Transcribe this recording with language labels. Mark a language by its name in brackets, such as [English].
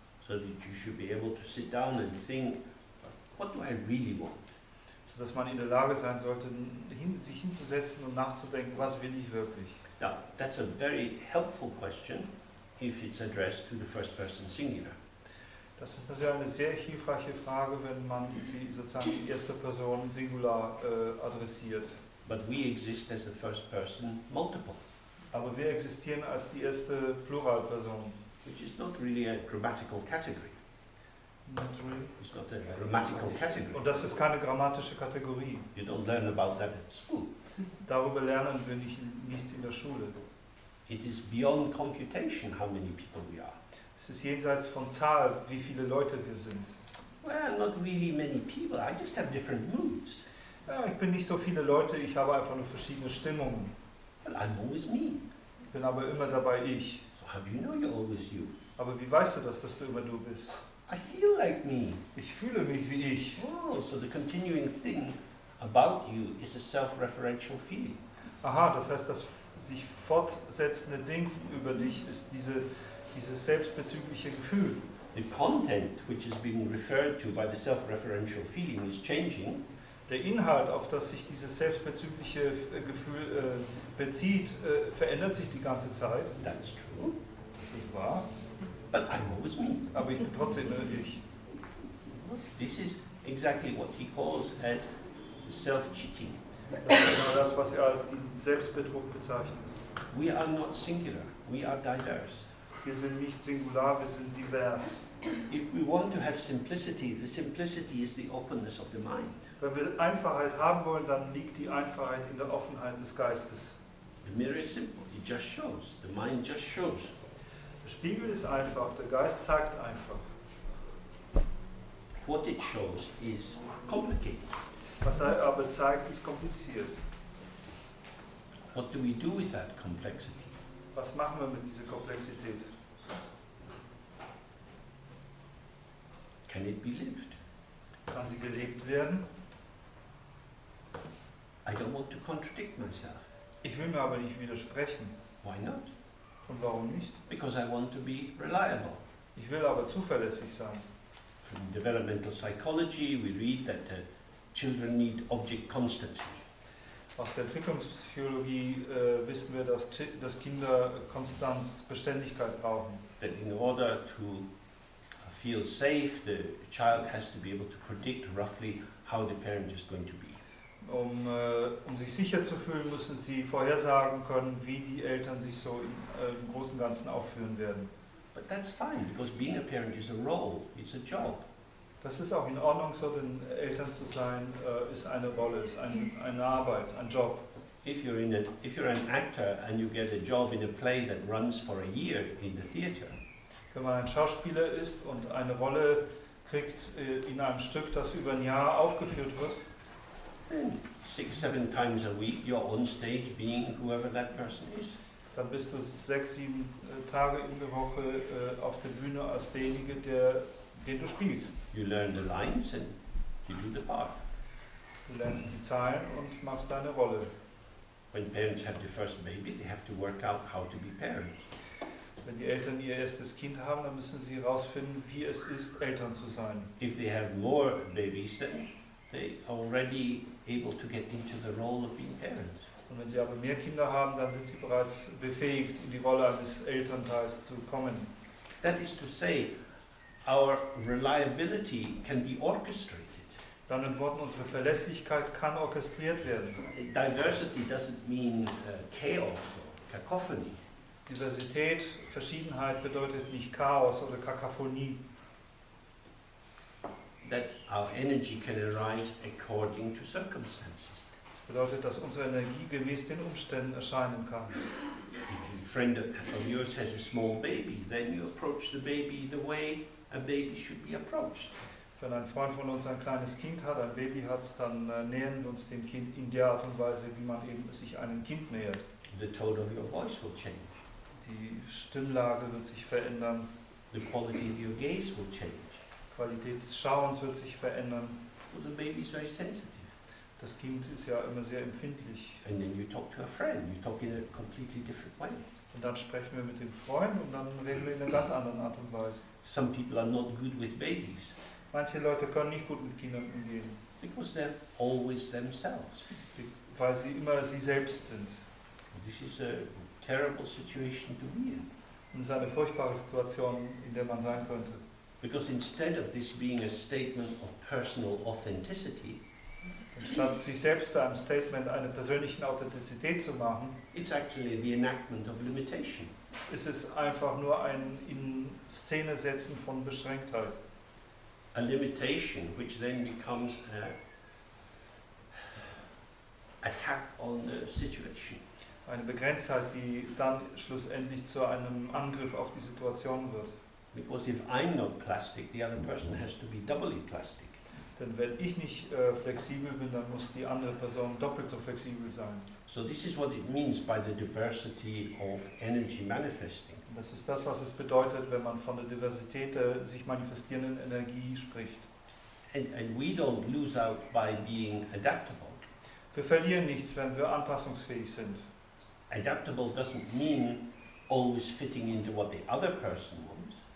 [English] So that you should be able to sit down and think, what do I really want? [German] Sodass man in der Lage sein sollte, sich hinzusetzen und nachzudenken, was will ich wirklich. [English] Now, that's a very helpful question if it's addressed to the first person singular. [German] Das ist natürlich eine sehr hilfreiche Frage, wenn man sie sozusagen in erster Person Singular adressiert. [English] But we exist as the first person multiple, [German] Aber wir existieren als die erste Pluralperson. [English] which is not really a grammatical category. Not really. It's not a grammatical category. [German] Und das ist keine grammatische Kategorie. [English] You don't learn about that at school. [German] Darüber lernen wir nichts in der Schule. [English] It is beyond computation how many people we are. [German] Es ist jenseits von Zahl, wie viele Leute wir sind. [English] Well, not really many people. I just have different moods. [German] Ja, ich bin nicht so viele Leute, ich habe einfach nur verschiedene Stimmungen. [English] Well, I'm always me. [German] Ich bin aber immer dabei ich. [English] So how do you know you're always you? [German] Aber wie weißt du das, dass du immer du bist? [English] I feel like me. [German] Ich fühle mich wie ich. [English] Oh, so the continuing thing about you is a self-referential feeling. [German] Aha, das heißt, das sich fortsetzende Ding über dich ist dieses selbstbezügliche Gefühl. [English] The content which is being referred to by the self-referential feeling is changing. [German] Der Inhalt, auf das sich dieses selbstbezügliche Gefühl bezieht, verändert sich die ganze Zeit. [English] That's true. [German] Das ist wahr. [English] But I'm always me. [German] Aber ich bin trotzdem immer ich. [English] This is exactly what he calls as self-cheating. [German] Das ist genau das, was er als diesen Selbstbetrug bezeichnet. [English] We are not singular, we are diverse. [German] Wir sind nicht singular, wir sind divers. [English] If we want to have simplicity, the simplicity is the openness of the mind. [German] Wenn wir Einfachheit haben wollen, dann liegt die Einfachheit in der Offenheit des Geistes. [English] The mirror is simple, it just shows, the mind just shows. [German] Der Spiegel ist einfach, der Geist zeigt einfach. [English] What it shows is complicated. [German] Was er aber zeigt, ist kompliziert. [English] What do we do with that complexity? [German] Was machen wir mit dieser Komplexität? [English] Can it be lived? [German] Kann sie gelebt werden? [English] I don't want to contradict myself. [German] Ich will mir aber nicht widersprechen. [English] Why not? [German] Und warum nicht? [English] Because I want to be reliable. [German] Ich will aber zuverlässig sein. [English] From developmental psychology, we read that children need object constancy. [German] Aus der Entwicklungspsychologie wissen wir, dass Kinder Konstanz, Beständigkeit brauchen. [English] That in order to feel safe, the child has to be able to predict roughly how the parent is going to be. [German] Um sich sicher zu fühlen, müssen sie vorhersagen können, wie die Eltern sich so im Großen und Ganzen aufführen werden. [English] But that's fine, because being a parent is a role, it's a job. [German] Das ist auch in Ordnung, so denn Eltern zu sein, ist eine Rolle, ist eine Arbeit, ein Job. [English] If you're an actor and you get a job in a play that runs for a year in the theater, [German] Wenn man ein Schauspieler ist und eine Rolle kriegt in einem Stück, das über ein Jahr aufgeführt wird, [English] then 6-7 times a week you're on stage being whoever that person is. [German] dann bist du 6-7 Tage in der Woche auf der Bühne als derjenige, den du spielst. [English] You learn the lines and you do the part. [German] Du lernst die Zeilen und machst deine Rolle. [English] When parents have the first baby, they have to work out how to be parents. [German] Wenn die Eltern ihr erstes Kind haben, dann müssen sie herausfinden, wie es ist, Eltern zu sein. [English] If they have more babies, then they're already able to get into the role of being parents. [German] Und wenn sie aber mehr Kinder haben, dann sind sie bereits befähigt, in die Rolle eines Elternteils zu kommen. [English] That is to say, our reliability can be orchestrated. [German] Dann in Worten, unsere Verlässlichkeit kann orchestriert werden. [English] Diversity doesn't mean chaos or cacophony. [German] Diversität, Verschiedenheit bedeutet nicht Chaos oder Kakaphonie. [English] That our energy can arise according to circumstances. [German] Das bedeutet, dass unsere Energie gemäß den Umständen erscheinen kann. [English] If a friend of yours has a small baby, then you approach the baby the way a baby should be approached. [German] Wenn ein Freund von uns ein kleines Kind hat, ein Baby hat, dann nähern wir uns dem Kind in der Art und Weise, wie man eben sich einem Kind nähert. [English] The tone of your voice will change. [German] Die Stimmlage wird sich verändern, [English] the quality of your gaze will change. [German] die Qualität des Schauens wird sich verändern. [English] Well, the baby is very sensitive. [German] Das Kind ist ja immer sehr empfindlich. [English] And then you talk to a friend, you talk in a completely different way. [German] Und dann sprechen wir mit dem Freund und dann reden wir in einer ganz anderen Art und Weise. [English] Some people are not good with babies [German] Manche Leute können nicht gut mit Kindern umgehen, [English] because they're always themselves. [German] weil sie immer sie selbst sind. [English] This is a terrible situation to be in. [German] Und es ist eine furchtbare Situation, in der man sein könnte. [English] Because instead of this being a statement of personal authenticity, [German] Statt sich selbst zu einem Statement einer persönlichen Authentizität zu machen, [English] it's actually the enactment of limitation. [German] ist es einfach nur ein in Szene setzen von Beschränktheit. [English] A limitation which then becomes an attack on the situation. [German] Eine Begrenztheit, die dann schlussendlich zu einem Angriff auf die Situation wird. [English] Because if I'm not plastic, the other person has to be doubly plastic. [German] Denn wenn ich nicht flexibel bin, dann muss die andere Person doppelt so flexibel sein. [English] So this is what it means by the diversity of energy manifesting. [German] Und das ist das, was es bedeutet, wenn man von der Diversität der sich manifestierenden Energie spricht. [English] And we don't lose out by being adaptable. [German] Wir verlieren nichts, wenn wir anpassungsfähig sind. [English] Adaptable doesn't mean always fitting into what the other person wants.